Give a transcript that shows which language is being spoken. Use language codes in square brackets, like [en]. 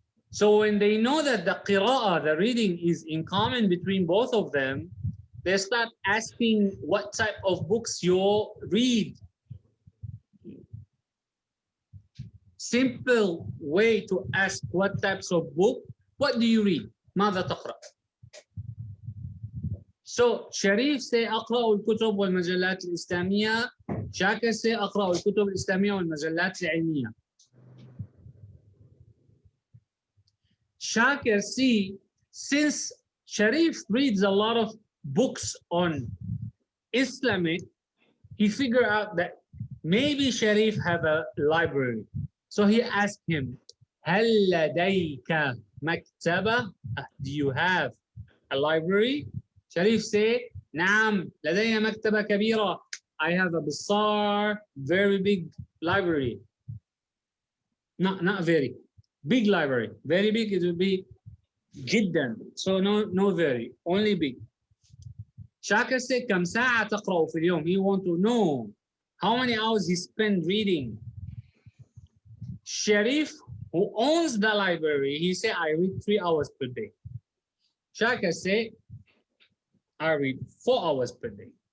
[en] So when they know that the qira'ah, the reading, is in common between both of them, they start asking what type of books you read. Simple way to ask what types of book. What do you read? [ar] ماذا تقرأ? [en] So Sharif say [ar] أقرأ الكتب والمجلات الإسلامية. شاكر say أقرأ الكتب الإسلامية والمجلات العلمية. [en] Shakir see, since Sharif reads a lot of books on Islamic, he figured out that maybe Sharif have a library. So he asked him, [ar] هل لديك مكتبة? [en] Do you have a library? Sharif said, [ar] نعم لدي مكتبة كبيرة. [en] I have a bizarre, very big library. Not very. Big library. Very big, it will be جدا. So no very, only big. Shakir said, [ar] كم ساعة تقرأ في اليوم? [en] He want to know how many hours he spent reading. Sharif, who owns the library, he said, I read 3 hours per day. Shakir said, I read 4 hours per day.